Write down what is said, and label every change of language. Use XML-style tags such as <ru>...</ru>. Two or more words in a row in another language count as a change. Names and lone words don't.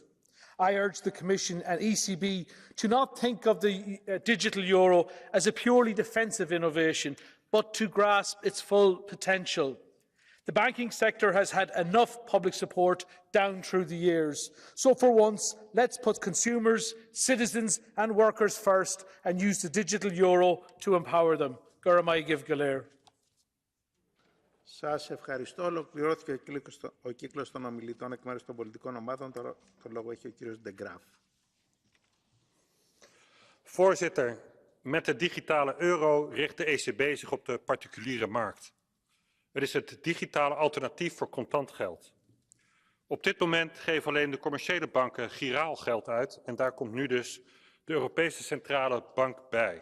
<en>I urge the Commission and ECB to not think of the digital euro as a purely defensive innovation, but to grasp its full potential. The banking sector has had enough public support down through the years. So for once, let's put consumers, citizens and workers first and use the digital euro to empower them.</en> <el>Σας ευχαριστώ. Ολοκληρώθηκε ο κύκλος των ομιλητών εκ μέρους των πολιτικών ομάδων. Το λόγο έχει ο κύριος De Graaf.</el> <nl>Voorzitter, met de digitale euro richt de ECB zich op de particuliere markt. Het is het digitale alternatief voor contant geld. Op dit moment geven alleen de commerciële banken giraal geld uit en daar komt nu dus de Europese Centrale Bank bij.</nl>